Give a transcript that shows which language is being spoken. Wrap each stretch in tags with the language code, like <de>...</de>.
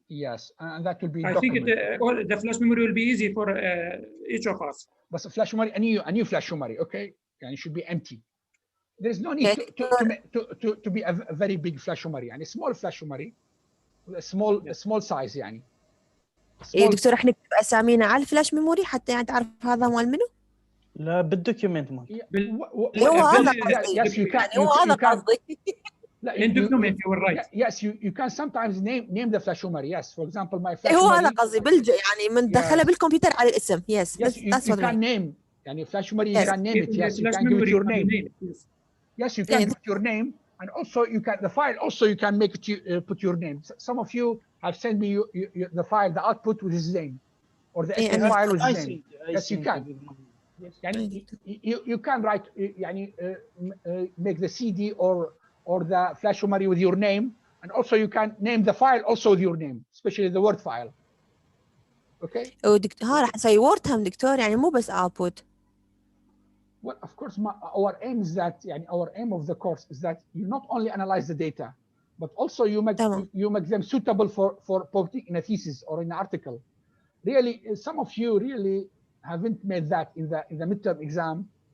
<en>Yes, and that will be. I think the flash memory will be easy for each of us. But the flash memory, a new flash memory, okay, and it should be empty. There is no need to be a very big flash memory, and a small flash memory, a small size يعني.</en> <ar>إيه دكتور راح نكتب أسامينا على الفلاش ميموري حتى يعني تعرف هذا مال منو؟ لا بالدوكيومنت مال. هو هذا قصدي. يعني هو هذا قصدي.</ar> <en>In document you will write. Yes, you can sometimes name the flash memory. Yes, for example, my flash</en> <ar>هو</ar> <en>memory.</en> <ar>هذا قصدي يعني من دخله بالكمبيوter على الاسم.</ar> <en>Yes, you can name. يعني flash memory you can name it. Yes, you can give it your name. Yes, you can put your name, and also you can the file. Also, you can make it put your name. Some of you have sent me the file, the output with his name, or the SD file with his name. Yes, you can. يعني you can write يعني make the CD or the flash memory with your name, and also you can name the file also with your name, especially the Word file. Okay.</en> <ar>ها راح نسوي وورد هم دكتور يعني مو بس output.</ar> <en>Well, of course, our aim is that our aim of the course is that you not only analyze the data, but also you make them suitable for putting in a thesis or in an article. Really, some of you really haven't made that in the midterm exam.</en>